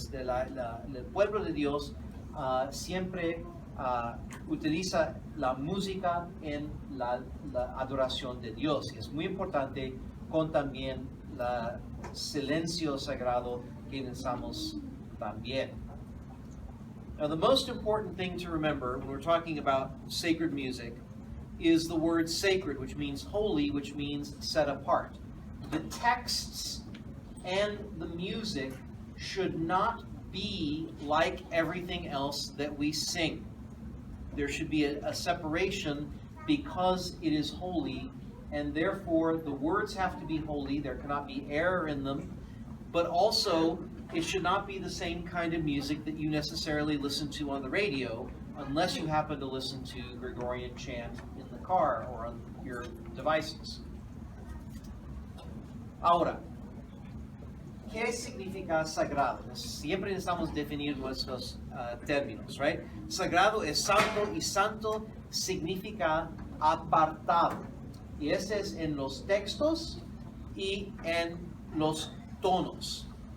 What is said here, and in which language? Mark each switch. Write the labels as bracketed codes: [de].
[es] El pueblo de Dios siempre utiliza la música en la adoración de Dios, y es muy importante con también el silencio sagrado que necesitamos también. [en] Now, the most important thing to remember when we're talking about sacred music is the word sacred, which means holy, which means set apart. The texts and the music should not be like everything else that we sing. There should be a separation because it is holy, and therefore the words have to be holy. There cannot be error in them, but also it should not be the same kind of music that you necessarily listen to on the radio, unless you happen to listen to Gregorian chant in the car or on your devices. [es] Ahora, ¿qué significa sagrado? Siempre necesitamos definir nuestros términos, right? Sagrado es santo y santo significa apartado. Y ese es en los textos y en los tonos.